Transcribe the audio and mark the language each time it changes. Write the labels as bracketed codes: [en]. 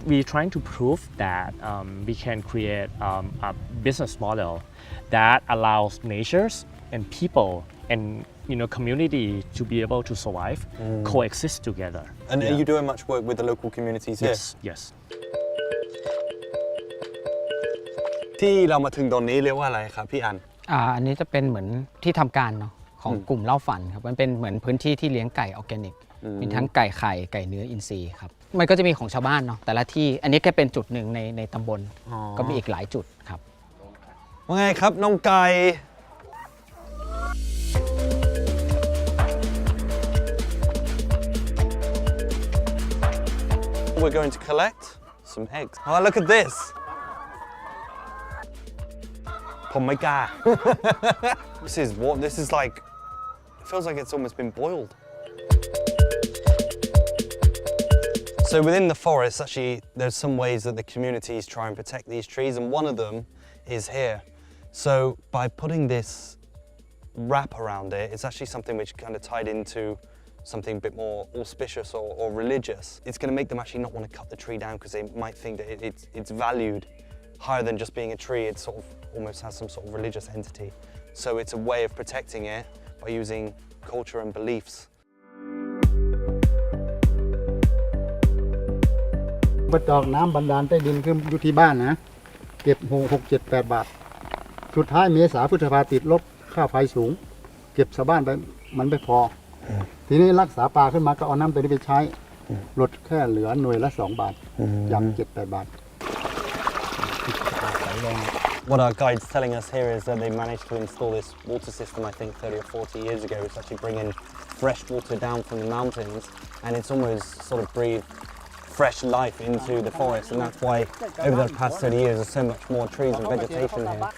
[en] We're trying to prove that we can create a business model that allows natures and people and community to be able to survive, coexist together. And are you doing much work with the local communities here? Yes. [th] ที่เรามาถึงตอนนี้เรียกว่าอะไรครับพี่อัน อันนี้จะเป็นเหมือนที่ทำการเนาะของกลุ่มเล่าฝันครับมันเป็นเหมือนพื้นที่ที่เลี้ยงไก่ออร์แกนิกมีทั้งไก่ไข่ไก่เนื้ออินทรีย์ครับมันก็จะมีของชาวบ้านเนาะแต่ละที่อันนี้แค่เป็นจุดหนึ่งในตำบลก็มีอีกหลายจุดครับ ว่าไงครับน้องไก่ [en] We're going to collect some eggs. Oh, look at this. [th] ผมไม่กล้า [en] This is like, it feels like it's almost been boiled. So within the forest, actually, there's some ways that the communities try and protect these trees, and one of them is here. So by putting this wrap around it, it's actually something which kind of tied into something a bit more auspicious or religious. It's going to make them actually not want to cut the tree down because they might think that it's valued higher than just being a tree. It sort of almost has some sort of religious entity. So it's a way of protecting it by using culture and beliefs. [th] ไปจอกน้ำบันดาลใต้ดินขึ้นอยู่ที่บ้านนะเก็บ6-7-8 บาทสุดท้ายเมษาพฤษภาติดลบค่าไฟสูงเก็บชาวบ้านไปมันไม่พอทีนี้รักษาปลาขึ้นมาก็เอาน้ำตัวนี้ไปใช้ลดแค่เหลือหน่วยละ2 บาทจาก7-8 บาท [en] What our guide's telling us here is that they managed to install this water system, I think 30 or 40 years ago. It's actually bringing fresh water down from the mountains, and it's almost sort of breathed fresh life into the forest, and that's why over the past 30 years there's so much more trees and vegetation here.